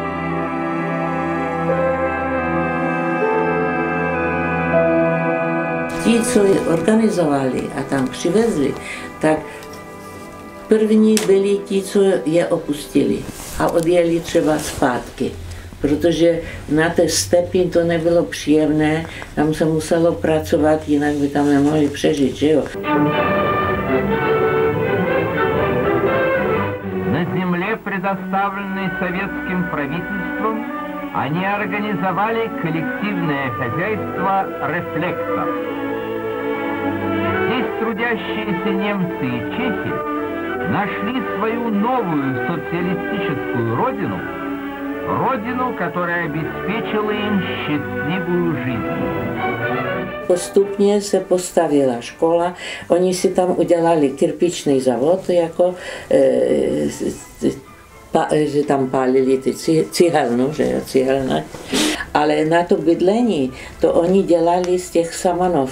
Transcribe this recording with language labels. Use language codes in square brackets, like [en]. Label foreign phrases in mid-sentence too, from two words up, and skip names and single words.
[cs] Ti, co je organizovali a tam přivezli, tak první byli ti, co je opustili a odjeli třeba zpátky. Protože na té stepi to nebylo příjemné, tam se muselo pracovat, jinak by tam nemohli přežít, že jo. [ru] Na земле, предоставленной советским правительством, они организовали коллективное хозяйство «Рефлектор». Здесь трудящиеся немцы и чехи нашли свою новую социалистическую родину, родину, которая обеспечила им счастливую жизнь. [cs] Postupně se postavila škola, oni si tam udělali [ru] кирпичный завод, [cs] jako že tam pálili ty cihelnu, že jo, cihelné. Ale na to bydlení, to oni dělali z těch samanov.